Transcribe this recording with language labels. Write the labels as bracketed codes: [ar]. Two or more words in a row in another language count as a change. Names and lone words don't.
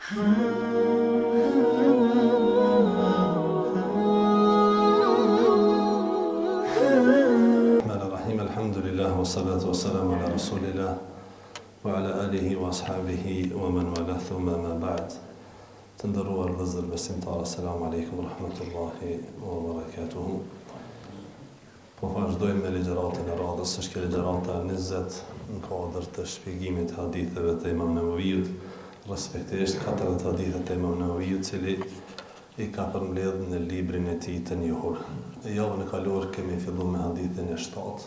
[ar] الحمد لله، والصلاة والسلام على رسول الله، وعلى آله وأصحابه، ومن والاه ثم أما بعد. [sq] Të ndëruar vëllezër besimtarë, [ar] السلام عليكم ورحمة الله وبركاته. [sq] Po vazhdojmë me ligjëratën e radhës, është kjo ligjërata 20 në kuadër të shpjegimit haditheve të Imam Nevaviut, respektivisht 40 hadithe të Imam Nevaviut, cili i ka përmbledhur në librin e tij të njohur. Javën e kaluar kemi filluar me hadithin e 7.